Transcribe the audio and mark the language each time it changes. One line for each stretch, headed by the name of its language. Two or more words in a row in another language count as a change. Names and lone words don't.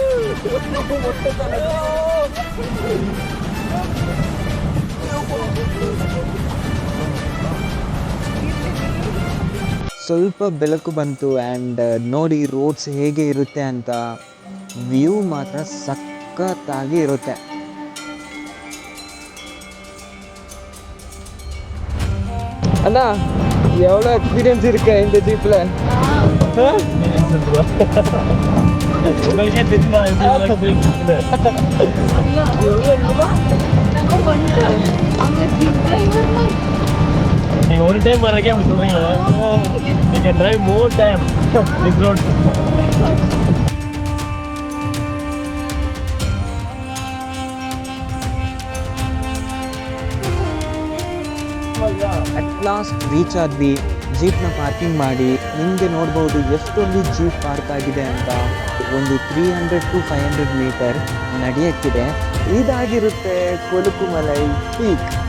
Kannada: ಸ್ವಲ್ಪ ಬೆಳಕು ಬಂತು ಆ್ಯಂಡ್ ನೋಡಿ ರೋಡ್ಸ್ ಹೇಗೆ ಇರುತ್ತೆ ಅಂತ. ವ್ಯೂ ಮಾತ್ರ ಸಖತ್ತಾಗಿ ಇರುತ್ತೆ.
Tamil: ಅಣ್ಣ எவ்வளோ எக்ஸ்பீரியன்ஸ் இருக்கு இந்த ஜீப்ல? உங்களுக்கே தெரியுமா நீங்க ஒரு டைம் வரக்கே அப்படி சொல்றீங்களா?
English: நீங்க drive more time this road. at last
Kannada: ರೀಚ್ ಆದ್ವಿ. ಜೀಪ್ನ ಪಾರ್ಕಿಂಗ್ ಮಾಡಿ ನಿಮಗೆ ನೋಡ್ಬೋದು ಎಷ್ಟೊಂದು ಜೀಪ್ ಪಾರ್ಕ್ ಆಗಿದೆ ಅಂತ. ಒಂದು 300 to 500 ಮೀಟರ್ ನಡೆಯಕ್ಕಿದೆ. ಇದಾಗಿರುತ್ತೆ ಕೊಲುಕುಮಲೈ ಪೀಕ್.